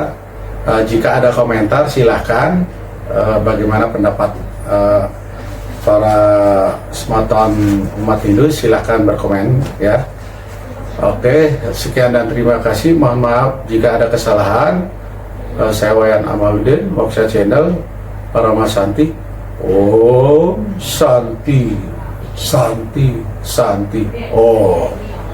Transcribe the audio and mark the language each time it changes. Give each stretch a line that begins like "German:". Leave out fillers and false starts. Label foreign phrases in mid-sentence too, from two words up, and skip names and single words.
Indonesian: Jika ada komentar silahkan, bagaimana pendapat para sematan umat Hindu, silahkan berkomen ya. Oke, sekian dan terima kasih. Mohon maaf jika ada kesalahan. Saya Wayan Amaludin, Moksha Channel, Parama Santi.
Sanskrit: Om Santi, Santi, Santi. Oh.